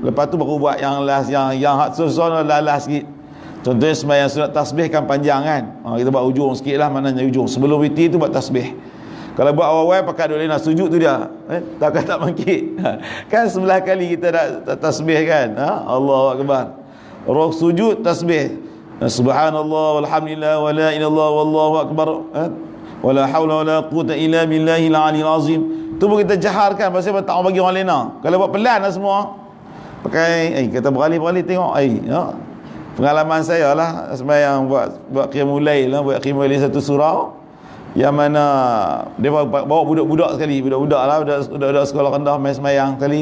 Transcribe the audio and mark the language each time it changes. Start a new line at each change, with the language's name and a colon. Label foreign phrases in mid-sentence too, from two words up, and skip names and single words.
Malay: Lepas tu baru buat yang last, yang hak susah last sikit. Contohnya sembahyang sunat tasbih kan panjang kan. Kita buat ujung sikit lah, maknanya ujung. Sebelum witir tu buat tasbih. Kalau buat awal-awal pakai dua nak sujud tu dia. Takkan tak bangkit. Kan 11 kali kita dah tasbih kan.
Arabic: الله أكبر.
Malay: Roh sujud tasbih.
Arabic: سبحان الله والحمد لله ولا إله إلا الله والله أكبر. ولا حول ولا قوة إلا بالله العلي العظيم.
Malay: Tu pun kita jaharkan pasal tak bagi orang lain. Kalau buat pelan lah semua. Pakai kata beralih-beralih tengok pengalaman saya lah sembahyang buat
Arabic: قيام الليل
Malay: lah, buat
Arabic: قيام الليل
Malay: satu surau. Yang mana dia bawa budak-budak sekali, budak-budak lah, budak-budak sekolah rendah main sembahyang sekali.